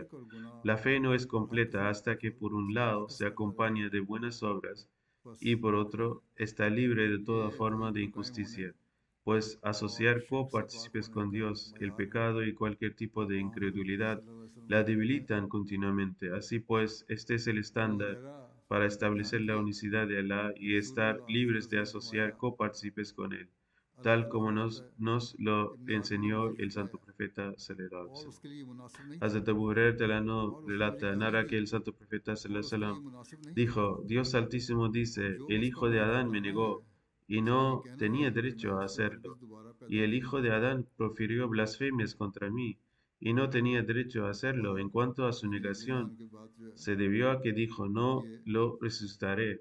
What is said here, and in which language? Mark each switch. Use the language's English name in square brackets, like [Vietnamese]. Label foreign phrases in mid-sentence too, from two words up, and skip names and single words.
[Spanish] La fe no es completa hasta que por un lado se acompaña de buenas obras y por otro está libre de toda forma de injusticia, pues asociar copartícipes con Dios, el pecado y cualquier tipo de incredulidad la debilitan continuamente. Así pues, este es el estándar para establecer la unicidad de Alá y estar libres de asociar copartícipes con Él, tal como nos lo enseñó el santo profeta [Arabic] صلى الله عليه وسلم. [Spanish] Hazrat Abu Hurairah narra que el santo profeta [Arabic] صلى الله عليه وسلم [Spanish] dijo: Dios Altísimo dice, el hijo de Adán me negó y no tenía derecho a hacerlo, y el hijo de Adán profirió blasfemias contra mí y no tenía derecho a hacerlo. En cuanto a su negación, se debió a que dijo, no lo resucitaré.